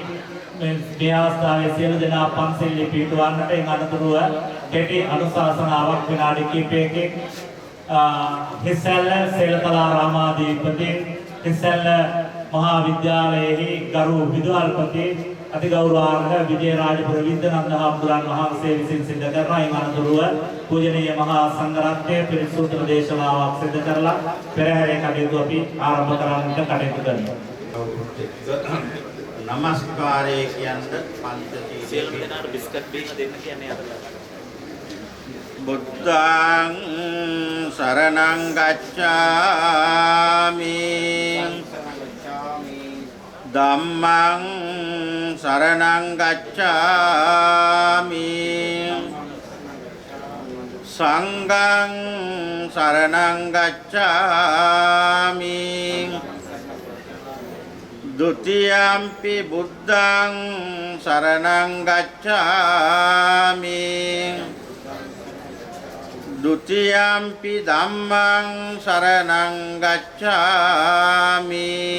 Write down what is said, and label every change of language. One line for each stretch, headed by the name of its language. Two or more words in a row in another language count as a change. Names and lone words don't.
Sinhala: සියලු දෙනා පන්සල් පිටවන්නට එන් අනතුරුව කෙටි අනුශාසනාවක් විනාඩි කිහිපයකින් හිස්සැල්ල සේලකලා රාමාධිපති හිස්සැල්ල මහා විද්‍යාලයේහි ගරු විදුහල්පති අතිගෞරවාර්හ විජේරාජපුර විද්‍යානන්ද හාමුදුරන් වහන්සේ විසින් සිද්ධ කරන එන් අනතුරුව පූජනීය මහා සංඝරත්නයේ පිරිසුදු දේශනාවක් සිදු කරලා පෙරහැරේ කටයුතු අපි ආරම්භ කරන්නට කටයුතු කරනවා. නමස්කාරය කියන්නේ පංචශීලයේ සියලු දෙනාට බිස්කට් බීම දෙන්න කියන්නේ අර
Pali: බුද්ධං සරණං ගච්ඡාමි ධම්මං සරණං ගච්ඡාමි සංඝං සරණං ගච්ඡාමි ဒုတိယံ පි බුද්ධං සරණං ගච්ඡාමි ဒုတိယံ පි ධම්මං සරණං ගච්ඡාමි